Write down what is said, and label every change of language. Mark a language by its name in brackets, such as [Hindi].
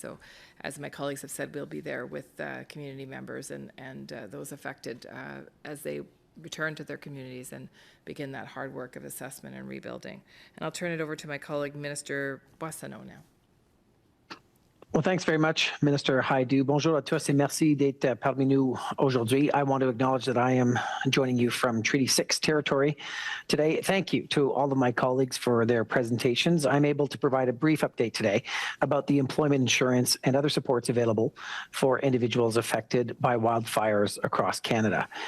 [English] So as my colleagues have said, we'll be there with community members and those affected as they return to their communities and begin that hard work of assessment and rebuilding. And I'll turn it over to my colleague, Minister Boissonnault now. Well, thanks very much, Minister Hajdu. [French] Bonjour à tous et merci d'être parmi nous aujourd'hui. [English] I want to acknowledge that I am joining you from Treaty 6 territory today. Thank you to all of my colleagues for their presentations. I'm able to provide a brief update today about the employment insurance and other supports available for individuals affected by wildfires across Canada.